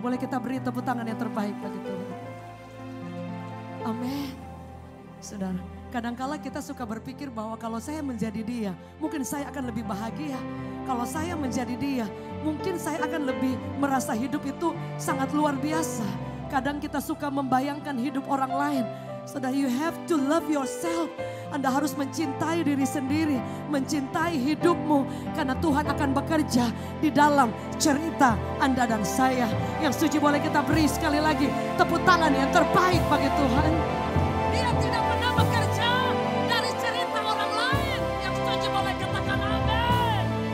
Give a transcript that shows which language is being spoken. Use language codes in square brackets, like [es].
[id] Boleh kita beri tepuk tangan yang terbaik bagi Tuhan. Amin. Saudara, kadangkala kita suka berpikir bahwa kalau saya menjadi dia, mungkin saya akan lebih bahagia. Kalau saya menjadi dia, mungkin saya akan lebih merasa hidup itu sangat luar biasa. Kadang kita suka membayangkan hidup orang lain. [en] Saudara, you have to love yourself. [id] Anda harus mencintai diri sendiri, mencintai hidupmu. Karena Tuhan akan bekerja di dalam cerita Anda dan saya. Yang setuju boleh kita beri sekali lagi tepuk tangan yang terbaik bagi Tuhan. Dia tidak pernah bekerja dari cerita orang lain. Yang setuju boleh katakan amin.